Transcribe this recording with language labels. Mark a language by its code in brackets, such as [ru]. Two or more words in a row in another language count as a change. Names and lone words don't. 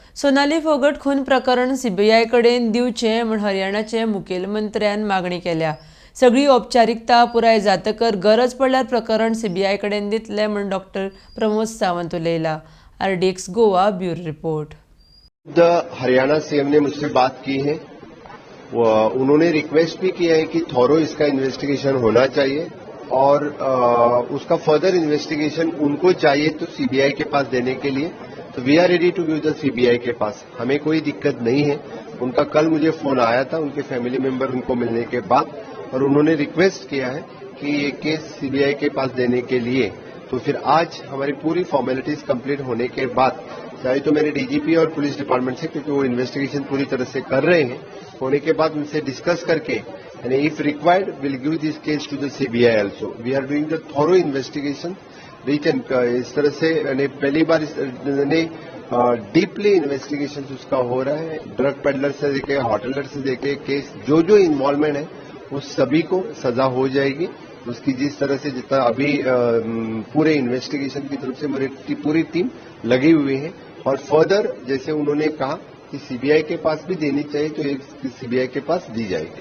[kok] सोनाली फोगट खून प्रकरण सीबीआय कडेन दिवचें म्हूण हरियाणाचे मुखेलमंत्र्यान मागणी केल्या। सगळी औपचारिकता पुराय जातकर गरज पडल्यार प्रकरण सीबीआय कडेन दितले म्हूण डॉ. प्रमोद सावंत उलयला। RDX गोवा ब्यूरो रिपोर्ट। [hi] हरियाणा सीएम ने मुझसे बात की है, उन्होंने रिक्वेस्ट भी किया है कि थॉरो इसका इन्वेस्टिगेशन होना चाहिए और उसका [en] further investigation [hi] उनको चाहिए तो सीबीआई के पास देने के लिए। तो [en] we are ready to give the CBI [hi] के पास, हमें कोई दिक्कत नहीं है। उनका कल मुझे फोन आया था उनके [en] family member [hi] उनको मिलने के बाद, और उन्होंने रिक्वेस्ट किया है कि ये केस सीबीआई के पास देने के लिए। तो फिर आज हमारी पूरी [en] formalities complete [hi] होने के बाद, चाहे तो मेरे डीजीपी और [en] police department [hi] से, क्योंकि वो इन्वेस्टिगेशन पूरी तरह से कर रहे हैं, होने के बाद उनसे डिस्कस करके यानी [en] if required will give this case to the CBI also. We are doing the thorough investigation. [hi] इस तरह से पहली बार [en] deeply investigation [hi] उसका हो रहा है। [en] drug peddler [hi] से देखे, होटलर से देखे, केस जो जो इन्वॉल्वमेंट है उस सभी को सजा हो जाएगी। उसकी जिस तरह से जितना अभी पूरे इन्वेस्टिगेशन की तरफ से मेरी पूरी टीम लगी हुई है, और फर्दर जैसे उन्होंने कहा कि सीबीआई के पास भी देनी चाहिए तो एक सीबीआई के पास दी जाएगी।